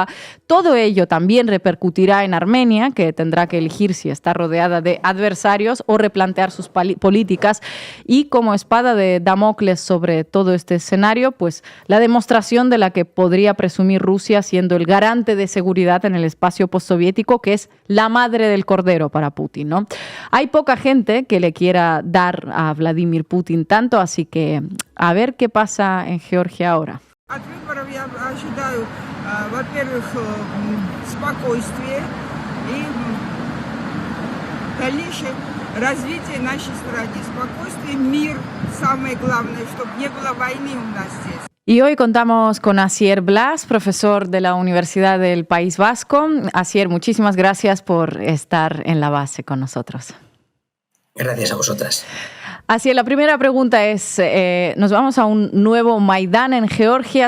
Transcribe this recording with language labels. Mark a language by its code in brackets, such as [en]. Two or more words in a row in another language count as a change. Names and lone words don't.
[es] Todo ello también repercutirá en Armenia, que tendrá que elegir si está rodeada de adversarios o replantear sus políticas, y como espada de Damocles sobre todo este escenario, pues la demostración de la que podría presumir Rusia siendo el garante de seguridad en el espacio postsoviético, que es la madre del cordero para Putin, ¿no? Hay poca gente que le quiera dar a Vladimir Putin tanto, así que a ver qué pasa en Georgia ahora. [ru] От выборов я ожидаю, во-первых, спокойствие и дальнейшее развитие нашей страны. Спокойствие, мир, самое главное, чтобы не было войны у нас здесь. [es] Y hoy contamos con Asier Blas, profesor de la Universidad del País Vasco. Asier, muchísimas gracias por estar en la base con nosotros. Gracias a vosotras. Así, la primera pregunta es, nos vamos a un nuevo Maidán en Georgia.